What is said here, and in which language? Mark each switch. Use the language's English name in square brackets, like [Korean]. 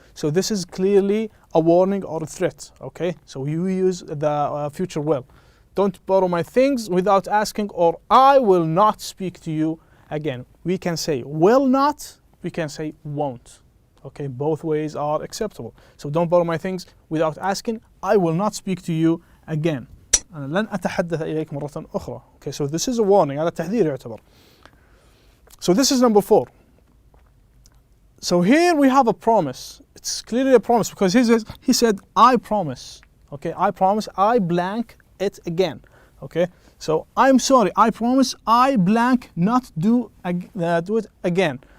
[English] So this is clearly a warning or a threat. Okay, so you use the future will. Don't borrow my things without asking, or I will not speak to you again. We can say will not, we can say won't. Okay, both ways are acceptable. So don't borrow my things without asking, I will not speak to you again. [Arabic] أنا لن أتحدث إليك مرة أخرى. [English] Okay, so this is a warning. [Arabic] هذا تحذير يعتبر. [English] So this is number 4. So here we have a promise. It's clearly a promise because he said, I promise. Okay, I promise, I blank it again. Okay, so I'm sorry, I promise, I blank not do it again.